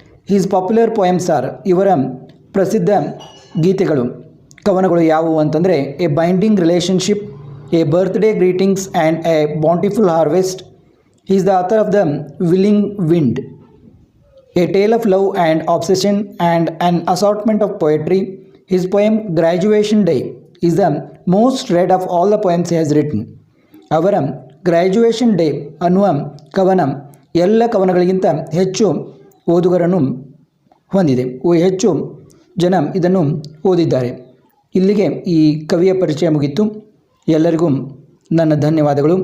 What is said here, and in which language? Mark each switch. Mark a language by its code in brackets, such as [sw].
[en] his popular poems are, [kn] ಇವರ ಪ್ರಸಿದ್ಧ ಗೀತೆಗಳು, ಕವನಗಳು ಯಾವುವು ಅಂತಂದರೆ [en] A binding relationship, a birthday greetings and a bountiful harvest. He is the author of the willing wind, a tale of love and obsession and an assortment of poetry. His poem Graduation Day is the most read of all the poems he has written. [kn] ಅವರ graduation day ಅನ್ನುವ ಕವನ ಎಲ್ಲ ಕವನಗಳಿಗಿಂತ ಹೆಚ್ಚು ಓದುಗರನ್ನು ಹೊಂದಿದೆ, ಹೆಚ್ಚು ಜನ ಇದನ್ನು ಓದಿದ್ದಾರೆ. ಇಲ್ಲಿಗೆ ಈ ಕವಿಯ ಪರಿಚಯ ಮುಗಿತು. ಎಲ್ಲರಿಗೂ ನನ್ನ ಧನ್ಯವಾದಗಳು.